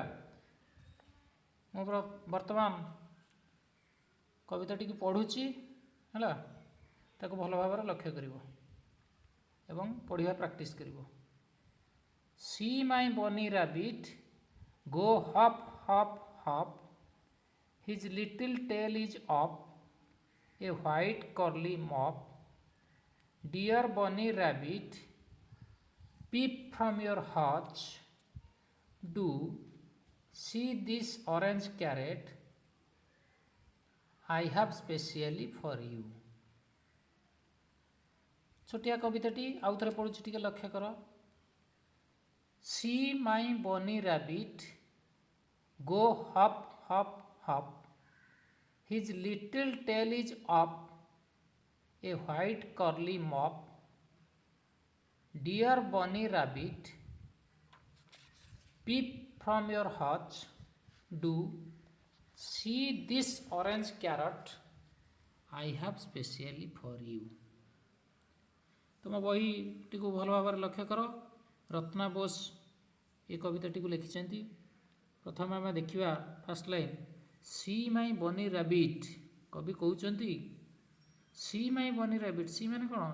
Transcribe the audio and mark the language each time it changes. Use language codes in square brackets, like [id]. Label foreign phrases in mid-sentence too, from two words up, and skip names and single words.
[or] ମୁଁ ବର୍ତ୍ତମାନ କବିତାଟିକୁ ପଢ଼ୁଛି ହେଲା, ତାକୁ ଭଲ ଭାବରେ ଲକ୍ଷ୍ୟ କରିବ ଏବଂ ପଢ଼ିବା ପ୍ରାକ୍ଟିସ୍ କରିବ. [en] see my bunny rabbit go hop hop hop, his little tail is up, a white curly mop, dear bunny rabbit peep from your hutch, do see this orange carrot I have specially for you. [or] ଛୋଟିଆ କବିତାଟି ଆଉ ଥରେ ପଢ଼ୁଛି, ଟିକେ ଲକ୍ଷ୍ୟ କର. [en] See my bunny rabbit go hop hop hop, his little tail is up, a white curly mop, dear bunny rabbit peep from your hutch, do see this orange carrot I have specially for you. [or] ତୁମ ବହିଟିକୁ ଭଲ ଭାବରେ ଲକ୍ଷ୍ୟ କର. ରତ୍ନା ବୋଷ ଏ କବିତାଟିକୁ ଲେଖିଛନ୍ତି. ପ୍ରଥମେ ଆମେ ଦେଖିବା [en] first line. see my bunny rabbit. [or] କବି କହୁଛନ୍ତି [en] see my bunny rabbit. [or] ସି ମାନେ କ'ଣ?